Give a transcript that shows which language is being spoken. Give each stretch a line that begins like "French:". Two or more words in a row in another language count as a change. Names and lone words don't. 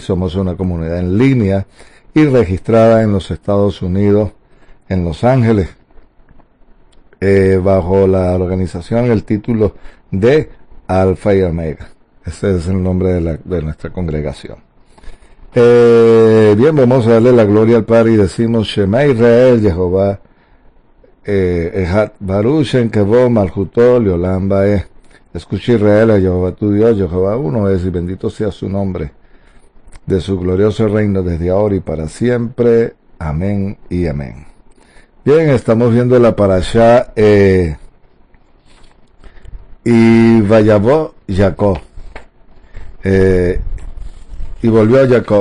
Spanish: Somos una comunidad en línea y registrada en los Estados Unidos, en Los Ángeles, bajo la organización, el título de Alfa y Omega. Ese es el nombre de nuestra congregación. Bien, vamos a darle la gloria al Padre y decimos
Hebrew: שמע ישראל יהוה אחד ברוך שם כבוד מלכותו לעולם ועד.
Spanish: Escucha Israel, a Jehová tu Dios, Jehová uno es, y bendito sea su nombre, de su glorioso reino desde ahora y para siempre. Amén y amén. Bien, estamos viendo la parashá y vayavó Jacob, y volvió a Jacob.